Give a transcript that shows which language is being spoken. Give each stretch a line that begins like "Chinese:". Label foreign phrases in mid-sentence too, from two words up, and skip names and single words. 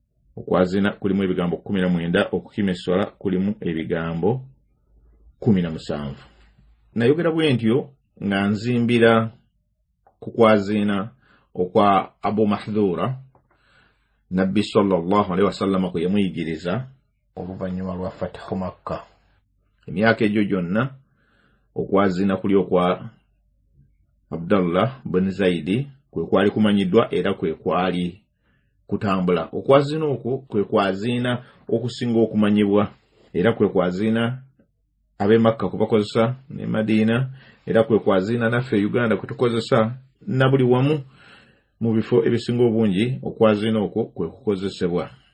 Ganda: okwazina kulimu ebigambo 19 okukima esswala kulimu ebigambo 17 nayogera bwe ntyo nga nzimbira ku kwazina okwa Abu Mahdhura Nabbi
Arabic: صلى الله عليه وسلم
Ganda: kwe yamuyigiriza oluvannyuma lwa Fathu Makkah emyaka egyo gyonna okwazina kuli okwa Abdullah bin Zaidi kwe kwali kumanyiddwa era kwe kwali kutambula okwazina okwo kwe kwazina okusinga okumanyibwa era kwe kwazina abe Makka kubakozesa ne Madina era kwe kwazina naffe Uganda kutukozesa na buli wamu mu bifo ebisinga obungi okwazina okwo kwe kukozesebwa